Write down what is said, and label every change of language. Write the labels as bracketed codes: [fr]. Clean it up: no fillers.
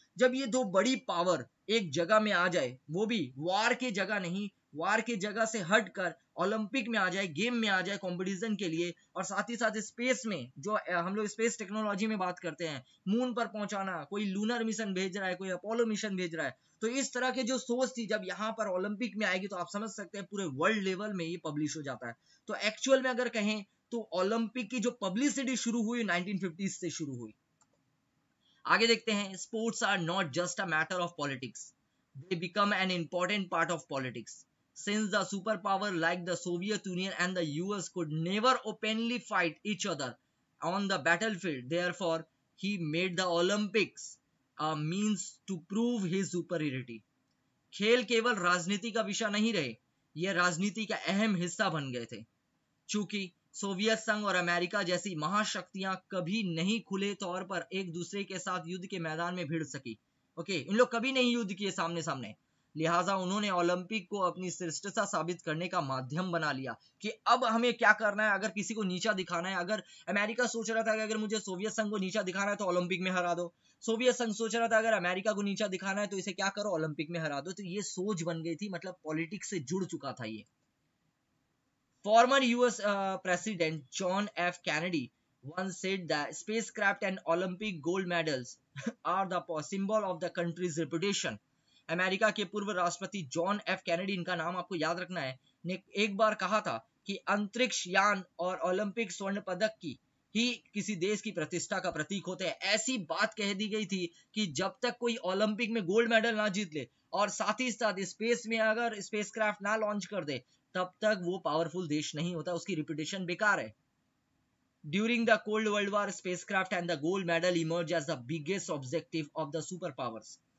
[hi] जब ये दो बड़ी पावर एक जगह में आ जाए, वो भी वार की जगह नहीं, वार की जगह से हटकर ओलंपिक में आ जाए, गेम में आ जाए कंपटीशन के लिए, और साथ ही साथ स्पेस में, जो हम लोग स्पेस टेक्नोलॉजी में बात करते हैं, मून पर पहुंचाना, कोई लूनर मिशन भेज रहा है, कोई अपोलो मिशन भेज रहा है, तो इस तरह के जो सोच थी, जब यहाँ पर ओलंपिक में आएगी तो आप समझ सकते हैं पूरे वर्ल्ड लेवल में ये पब्लिश हो जाता है। तो एक्चुअल में अगर कहें तो ओलंपिक की जो पब्लिसिटी शुरू हुई 1950 से शुरू हुई। आगे देखते हैं, [en] Sports are not just a matter of politics, they become an important part of politics. Since the superpower like the Soviet Union and the US could never openly fight each other on the battlefield, therefore he made the Olympics a means to prove his superiority. [hi] खेल केवल राजनीति का विषय नहीं रहे, यह राजनीति का अहम हिस्सा बन गए थे। चूंकि सोवियत संघ और अमेरिका जैसी महाशक्तियां कभी नहीं खुले तौर पर एक दूसरे के साथ युद्ध के मैदान में भिड़ सकी, इन लोग कभी नहीं युद्ध किए सामने सामने, लिहाजा उन्होंने ओलंपिक को अपनी श्रेष्ठता साबित करने का माध्यम बना लिया कि अब हमें क्या करना है। अगर किसी को नीचा दिखाना है, अगर अमेरिका सोच रहा था कि अगर मुझे सोवियत संघ को नीचा दिखाना है तो ओलंपिक में हरा दो, सोवियत संघ सोच रहा था अगर अमेरिका को नीचा दिखाना है तो इसे क्या करो, ओलंपिक में हरा दो। तो ये सोच बन गई थी, मतलब पॉलिटिक्स से जुड़ चुका था ये। [en] Former US president John F Kennedy once said that spacecraft and Olympic gold medals are the symbol of the country's reputation. [hi] America के पूर्व राष्ट्रपति जॉन एफ कैनेडी, इनका नाम आपको याद रखना है, ने एक बार कहा था कि अंतरिक्ष यान और ओलंपिक स्वर्ण पदक की ही किसी देश की प्रतिष्ठा का प्रतीक होते हैं। ऐसी बात कह दी गई थी कि जब तक कोई ओलंपिक में गोल्ड मेडल ना जीत ले और साथ ही साथ स्पेस में अगर स्पेसक्राफ्ट ना लॉन्च कर दे, तब तक वो पावरफुल देश नहीं होता, उसकी रिपुटेशन बेकार है। [en] During the Cold World War, spacecraft and the gold medal emerged as the biggest objective of the superpowers.